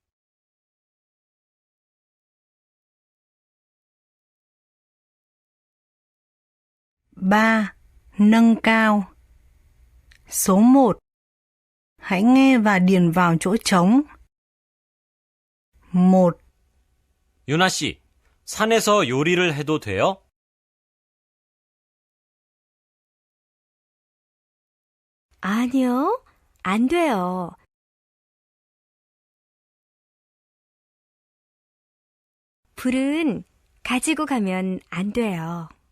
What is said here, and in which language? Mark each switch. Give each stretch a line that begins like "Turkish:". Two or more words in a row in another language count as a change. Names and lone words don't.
Vietnamese: 3. Nâng cao. Số 1. Hãy nghe và điền vào chỗ trống.
Korean: 1. 유나 씨, 산에서 요리를 해도 돼요? 아니요, 안 돼요. 불은 가지고 가면 안 돼요.